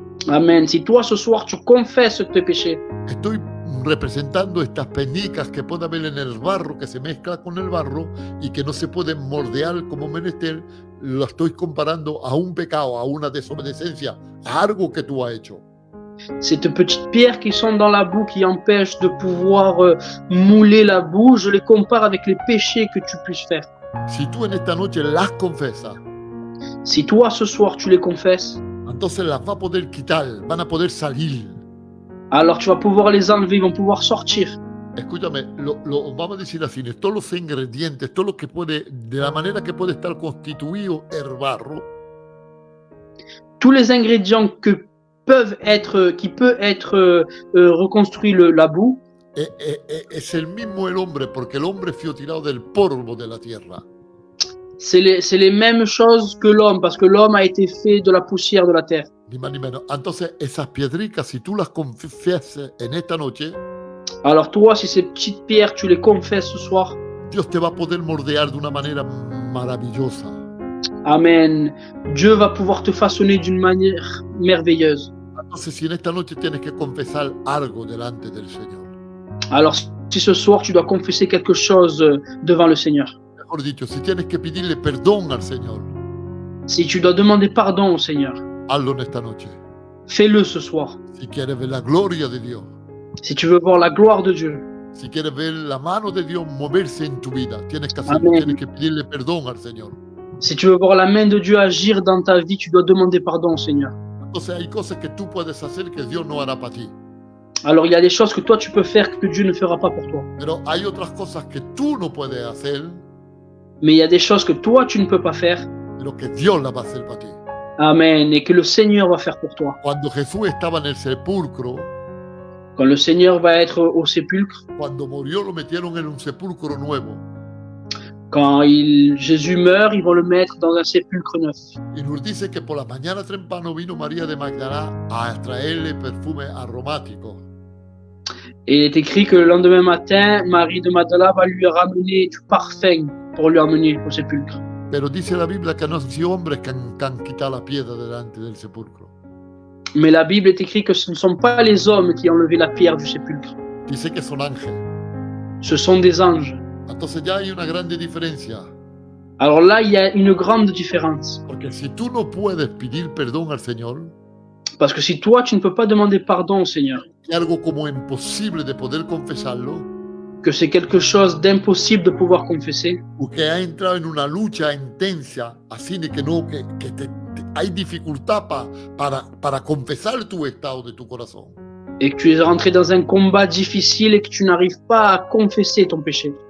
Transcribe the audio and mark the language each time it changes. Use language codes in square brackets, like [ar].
[fr] Amen. Si toi ce soir tu confesses tes péchés, [es] estoy representando estas penicas que puede haber en el barro, que se mezcla con el barro y que no se pueden moldear como menester, lo estoy comparando a un pecado, a una desobediencia, a algo que tú has hecho. [fr] ces petites pierres qui sont dans la boue, qui empêchent de pouvoir mouler la boue, je les compare avec les péchés que tu puisses faire. [es] Si tú en esta noche las confesas, [fr] Si toi ce soir tu les confesses, [es] entonces las va a poder quitar, van a poder salir. [fr] alors tu vas pouvoir les enlever, ils vont pouvoir sortir. [es] Escúchame, vamos a decir así, todos los ingredientes, todo lo que puede, de la manera que puede estar constituido el barro, [fr] Tous les ingrédients qui peut être reconstruit la boue, [es] es el mismo el hombre, porque el hombre fue tirado del polvo de la tierra. [fr] c'est les mêmes choses que l'homme, parce que l'homme a été fait de la poussière de la terre. [es] Ni más ni menos. Entonces, esas piedricas, si tú las confiesas en esta noche, [fr] Alors toi, si ces petites pierres, tu les confesses ce soir, [es] Dios te va a poder moldear de una manera maravillosa. [fr] Amen, Dieu va pouvoir te façonner d'une manière merveilleuse. [es] Entonces, si en esta noche tienes que confesar algo delante del Señor, [fr] Alors si ce soir, tu dois confesser quelque chose devant le Seigneur, [es] mejor dicho, si tienes que pedirle perdón al Señor, [fr] si tu dois demander pardon au Seigneur, [es] hazlo en esta noche. [fr] fais-le ce soir. [es] Si quieres ver la gloria de Dios, [fr] Si tu veux voir la gloire de Dieu, [es] si quieres ver la mano de Dios moverse en tu vida, tienes que hacerlo, Amén. tienes que pedirle perdón al Señor. [fr] si tu veux voir la main de Dieu agir dans ta vie, tu dois demander pardon au Seigneur. [es] Entonces hay cosas que tú puedes hacer que Dios no hará para ti. [fr] Alors il y a des choses que toi tu peux faire que Dieu ne fera pas pour toi. [es] Pero hay otras cosas que tú no puedes hacer, [fr] Mais il y a des choses que toi tu ne peux pas faire. [es] pero que Dios las va a hacer para ti. Amen. [fr] Et que le Seigneur va faire pour toi. [es] Cuando Jesús estaba en el sepulcro, [fr] Quand le Seigneur va être au sépulcre, [es] cuando murió lo metieron en un sepulcro nuevo. [fr] quand Jésus meurt, ils vont le mettre dans un sépulcre neuf. [es] Y nos dice que por la mañana temprano vino María de Magdala a traerle perfume aromático. [fr] Et il est écrit que le lendemain matin, Marie de Magdala va lui ramener du parfum pour lui emmener au sépulcre. [es] Pero dice la Biblia que no han sido hombres que han quitado la piedra delante del sepulcro. [fr] Mais la Bible est écrit que ce ne sont pas les hommes qui ont levé la pierre du sépulcre. [es] Dice que son ángeles. [fr] Ce sont des anges. [es] Entonces ya hay una grande diferencia. [fr] Alors là, il y a une grande différence. [es] Porque si tú no puedes pedir perdón al Señor, [fr] Parce que si toi, tu ne peux pas demander pardon au Seigneur, [es] y algo como imposible de poder confesarlo, [fr] que c'est quelque chose d'impossible de pouvoir confesser, [es] o que ha entrado en una lucha intensa, así de que no, hay dificultad para confesar tu estado de tu corazón. [fr] et que tu es rentré dans un combat difficile et que tu n'arrives pas à confesser ton péché.